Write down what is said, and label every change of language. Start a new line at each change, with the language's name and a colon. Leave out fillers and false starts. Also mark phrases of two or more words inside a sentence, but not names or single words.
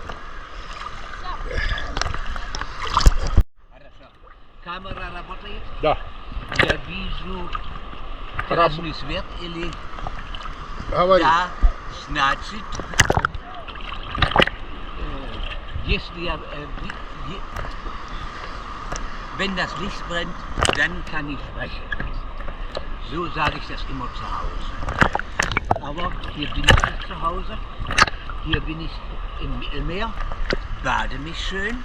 Russian: Хорошо. Камера работает? Да. Я вижу красный свет или... Говори. Да, значит, если я,
German: wenn das Licht brennt, dann kann ich sprechen. So sage ich das immer zu Hause. Aber hier bin ich nicht zu Hause. Hier bin ich im Mittelmeer, bade mich schön.